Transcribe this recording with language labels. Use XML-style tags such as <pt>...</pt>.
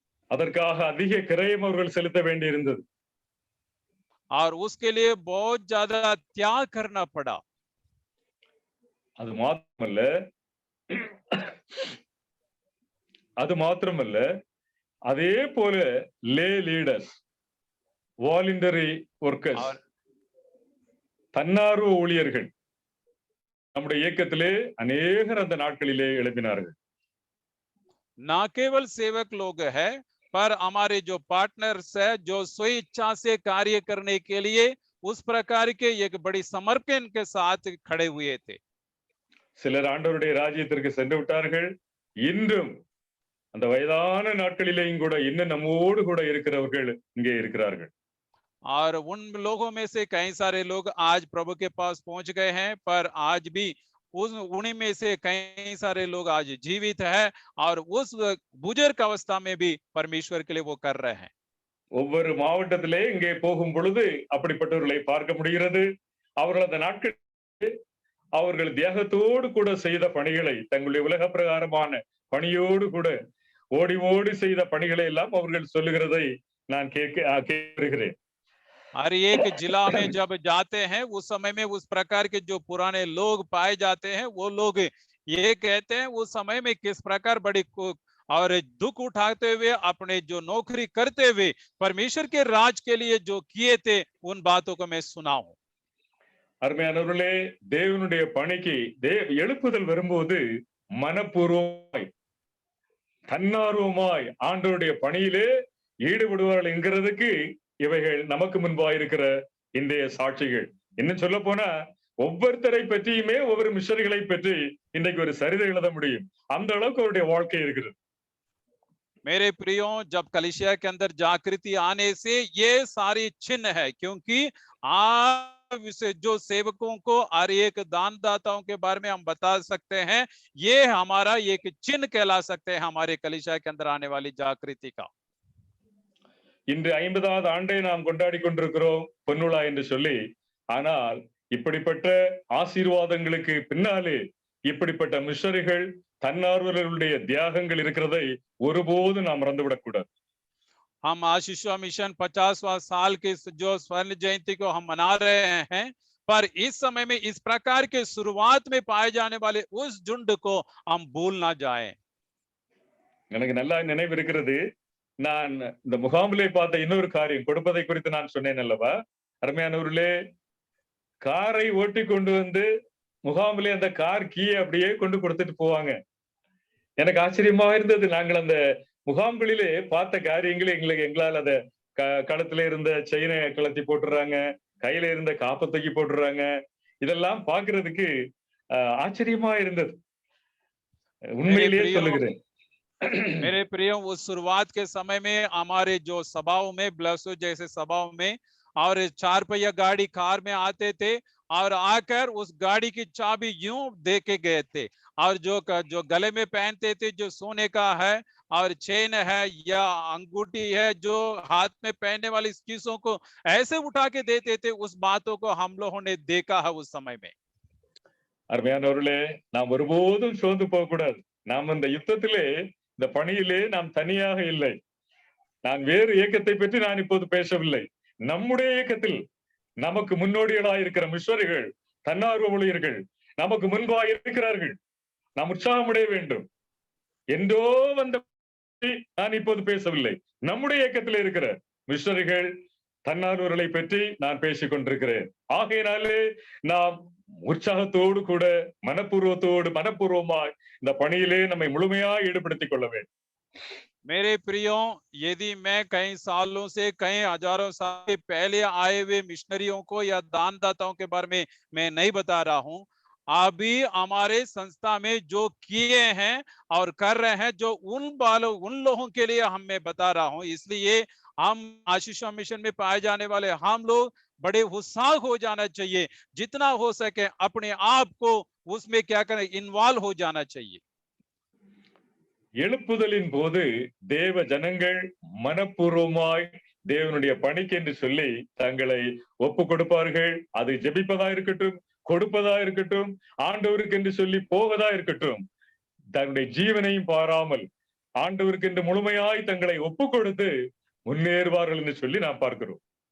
<ta>அதற்காக அதிக கிரயம் அவர்கள் செலுத்த வேண்டியிருந்தது.</ta> <hi>और उसके लिए बहुत ज्यादा त्याग करना पड़ा।</hi> <ta>அது மாத்திரமல்ல, அதே போல</ta> <en>lay leaders, voluntary workers,</en> <ta>தன்னார்வ ஊழியர்கள் நம்முடைய இயக்கத்திலே அநேகர் அந்த நாட்களிலே எழுப்பினார்கள்.</ta> <hi>ना केवल सेवक लोग है, पर हमारे जो पार्टनर्स है, जो स्वेच्छा से कार्य करने के लिए उस प्रकार के एक बड़ी समर्पण के साथ खड़े हुए थे।</hi> <ta>சிலர் ஆண்டவருடைய ராஜ்யத்திற்கு சென்று விட்டார்கள். இன்றும் அந்த வயதான நாட்களிலேயும் கூட இன்னும் நம்மோடு கூட இருக்கிறவர்கள் இங்கே இருக்கிறார்கள்.</ta> <hi>और उन लोगों में से कई सारे लोग आज प्रभु के पास पहुंच गए हैं, पर आज भी उन्हीं में से कई सारे लोग आज जीवित है और उस बुजुर्ग अवस्था में भी परमेश्वर के लिए वो कर रहे हैं।</hi> <ta>ஒவ்வொரு மாவட்டத்திலே இங்கே போகும் பொழுது அப்படிப்பட்டவர்களை பார்க்க முடிகிறது. அவர்கள் அந்த நாட்கள் அவர்கள் தியாகத்தோடு கூட செய்த பணிகளை தங்களுடைய உலக பிரகாரமான பணியோடு கூட ஓடி ஓடி செய்த பணிகளை எல்லாம் அவர்கள் சொல்லுகிறதை நான் கேட்கிறேன்.</ta> <hi>हर एक जिला में जब जाते हैं उस समय में उस प्रकार के जो पुराने लोग पाए जाते हैं, वो लोग ये कहते हैं उस समय में किस प्रकार बड़ी और दुख उठाते हुए अपने जो नौकरी करते हुए परमेश्वर के राज के लिए जो किए थे उन बातों को मैं सुना हूं।</hi> <ta>அருமையானவர்களே, தேவனுடைய பணிக்கு எழுப்புதல் வரும்போது மனப்பூர்வமாய் தன்னார்வமாய் ஆண்டவருடைய பணியிலே ஈடுபடுவார்கள் என்கிறதுக்கு இவைகள் நமக்கு முன்பாக இருக்கிற இன்றைய சாட்சிகள். இன்னும் சொல்ல போனா ஒவ்வொருத்தரை பற்றியுமே ஒவ்வொரு மிஷனரிகளை பற்றி இன்றைக்கு ஒரு சரிதை எழுத முடியும். அந்த அளவுக்கு அவருடைய வாழ்க்கை இருக்கிறது.</ta> <hi>मेरे प्रियो, जब कलीसिया के अंदर जागृति आने से ये सारी चिन्ह है, क्योंकि आप जो सेवकों को और एक दानदाताओं के बारे में हम बता सकते हैं, ये हमारा एक चिन्ह कहला सकते हैं हमारे कलीसिया के अंदर आने वाली जागृति का।</hi> <ta>இன்று 50வது ஆண்டை நாம் கொண்டாடி கொண்டிருக்கிறோம் பொன்னுலா என்று சொல்லி. ஆனால் இப்படிப்பட்ட ஆசீர்வாதங்களுக்கு பின்னாலே இப்படிப்பட்ட மிஷனரிகள் தன்னார்வலர்களுடைய தியாகங்கள் இருக்கிறதை ஒருபோது நாம் மறந்துவிடக் கூடாது.</ta> <hi>हम आशीषवा मिशन 50वां साल के जो स्वर्ण जयंती को हम मना रहे हैं, पर इस समय में इस प्रकार के शुरुआत में पाए जाने वाले उस झुंड को हम भूल ना जाएं।</hi> <ta>எனக்கு நல்லா நினைவு இருக்கிறது. நான் இந்த முகாமிலே பார்த்த இன்னொரு காரியம், கொடுப்பதை குறித்து நான் சொன்னேன் அல்லவா? அருமையானவர்களே, காரை ஓட்டி கொண்டு வந்து முகாமிலே அந்த கார் கீயை அப்படியே கொண்டு கொடுத்துட்டு போவாங்க. எனக்கு ஆச்சரியமா இருந்தது. நாங்கள் அந்த முகாம்களிலே பார்த்த காரியங்களை எங்களால் அத கழுத்துல இருந்த செயினை கலத்தி போட்டுறாங்க, கையில இருந்த காப்பை தூக்கி போட்டுறாங்க. இதெல்லாம் பாக்குறதுக்கு ஆச்சரியமா இருந்தது. உண்மையிலேயே சொல்லுகிறேன்.</ta> <hi>मेरे प्रियो, उस शुरुआत के समय में हमारे जो सभाओं में, ब्लसो जैसे सभाओं में, और 4 पहिया गाड़ी कार में आते थे और आकर उस गाड़ी की चाबी यूं दे के गए थे, और जो गले में पहनते थे, जो सोने का है और चेन है या अंगूठी है, जो हाथ में पहनने वाली चीजों को ऐसे उठा के देते थे, उस बातों को हम लोगों ने देखा है उस समय में।</hi> <ta>அருமையானவர்களே, நாம் ஒருபோதும் சோர்ந்து போக கூடாது. நாம் இந்த யுத்தத்திலே, இந்த பணியிலே நாம் தனியாக இல்லை. நான் வேறு இயக்கத்தை பற்றி நான் இப்போது பேசவில்லை. நம்முடைய இயக்கத்தில் நமக்கு முன்னோடிகளாக இருக்கிற மிஷனரிகள், தன்னார்வ ஊழியர்கள் நமக்கு முன்பாக இருக்கிறார்கள். நாம் உற்சாகமடைய வேண்டும். என்றோ வந்த நான் இப்போது பேசவில்லை. நம்முடைய இயக்கத்தில் இருக்கிற மிஷனரிகள், தன்னார்வர்களை பற்றி நான் பேசிக் கொண்டிருக்கிறேன். ஆகையினாலே நாம் உற்சாகத்தோடு கூட மனப்பூர்வமாய் இந்த பணியிலே நம்மை முழுமையாக ஈடுபடுத்திக் கொள்ள வேண்டும்.</ta> <hi>मेरे प्रियो, यदि मैं कई सालों से, कई हजारों साल के पहले आए हुए मिशनरियों को या दानदाताओं के बारे में मैं नहीं बता रहा हूं, अभी हमारे संस्था में जो किए हैं और कर रहे हैं, जो उन लोगों के लिए हम मैं बता रहा हूं। इसलिए हम आशीषवा मिशन में पाए जाने वाले हम लोग बड़े उत्साह हो जाना चाहिए, जितना हो सके अपने आप को उसमें क्या करें, इन्वॉल्व हो जाना चाहिए।</hi> <ta>எழுப்புதலின் போது தேவ ஜனங்கள் மனப்பூர்வமாய் தேவனுடைய பணிக்கு என்று சொல்லி தங்களை ஒப்பு கொடுப்பார்கள். அது ஜெபிப்பதா இருக்கட்டும், கொடுப்பதா இருக்கட்டும், ஆண்டவருக்கு என்று சொல்லி போவதா இருக்கட்டும், தன்னுடைய ஜீவனையும் பாராமல் ஆண்டவருக்கு என்று முழுமையாய் தங்களை ஒப்பு கொடுத்து முன்னேறுவார்கள் என்று சொல்லி நாம் பார்க்கிறோம்.</ta>